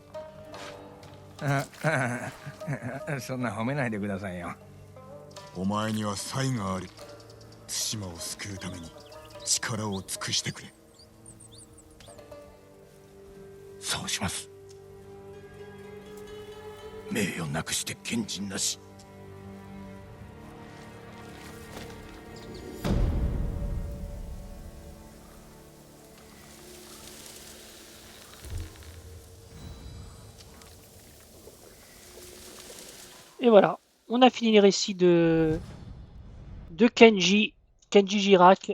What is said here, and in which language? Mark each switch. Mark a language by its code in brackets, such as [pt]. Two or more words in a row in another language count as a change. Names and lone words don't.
[ja] そんな褒めないでくださいよ。お前には才がある。対馬を救うために力を尽くしてくれ。そうします。名誉なくして賢人なし。 [fr] Et voilà, on a fini les récits de Kenji Girac.